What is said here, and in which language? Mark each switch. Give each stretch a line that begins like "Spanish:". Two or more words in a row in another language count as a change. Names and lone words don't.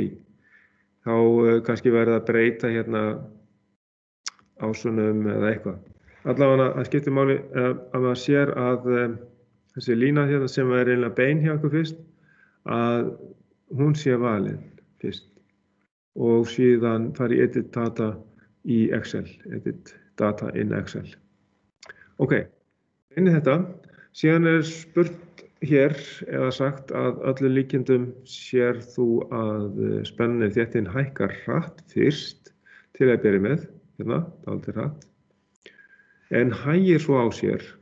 Icelandic: Þá kannski verið að breyta hérna ásunum eða eitthvað. Allavega að skiptir máli að maður sér að þessi lína hérna sem eiginlega bein hjá okkur fyrst, að hún sé valin fyrst og síðan fara í
English: edit data
Icelandic: í Excel,
English: edit data in Excel.
Icelandic: Ok, inn í þetta, síðan spurt hér eða sagt að öllum líkindum sér þú að spennu þéttin hækkar hratt fyrst til að byrja með, hérna, dálítið hratt, en hægir svo á sér.